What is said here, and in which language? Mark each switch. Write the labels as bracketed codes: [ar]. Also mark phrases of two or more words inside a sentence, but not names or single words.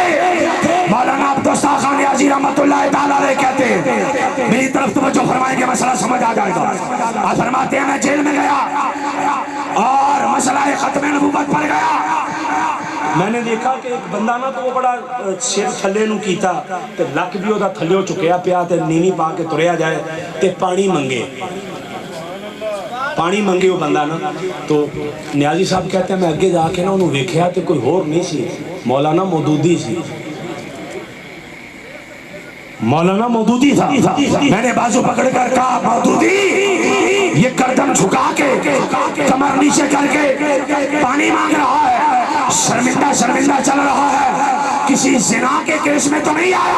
[ur] مولانا عبدالستار خان نیازی [ar] رحمۃ اللہ تعالیٰ علیہ [ur] کہتے ہیں, میری طرف توجہ فرمائیں گے مسئلہ سمجھ آ جائے گا. آپ فرماتے ہیں میں جیل میں گیا اور مسئلہ ختم نبوت پر گیا. [pa] میں نے دیکھا کہ ایک بندہ نا تو وہ بڑا سر تھلے نو کیتا تے لک بھی وہ تھلیوں چکیا پیا تے نیوی پا کے تریا جائے تے پانی منگے وہ بندہ نا. [ur] تو نیازی صاحب کہتے ہیں میں [pa] اگے جا کے نا انہوں ویکھیا تے کوئی ہور نہیں سی, مولانا مودودی سی. [ur] مولانا مودودی تھا. میں نے بازو پکڑ کر کہا مودودی یہ گردن جھکا کے کمر نیچے کر کے پانی مانگ رہا ہے, شرمندہ چل رہا ہے, کسی زنا کے کیس میں تو نہیں آیا.